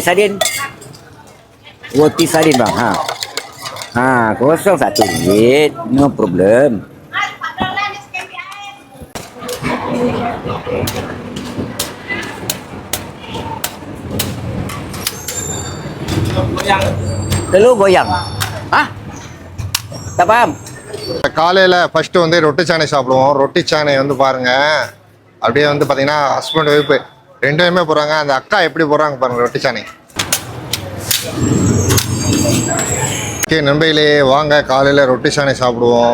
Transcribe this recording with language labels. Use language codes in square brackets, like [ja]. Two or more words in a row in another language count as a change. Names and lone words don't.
[ms] Roti sardin bang. Kosong RM1. [en] No problem. [ms] Telur goyang. Tak faham. [ta] காலையில் ஃபஸ்ட்டு வந்து ரொட்டி சாணை சாப்பிடுவோம். ரொட்டி சாணை வந்து பாருங்கள், அப்படியே வந்து பார்த்தீங்கன்னா [en] husband wife [ta] 2 பேருமே போகிறாங்க. அந்த அக்கா எப்படி போகிறாங்க பாருங்கள் ரொட்டி சாணை. ஓகே நண்பர்களே, வாங்க காலையில் ரொட்டி சாணை சாப்பிடுவோம்.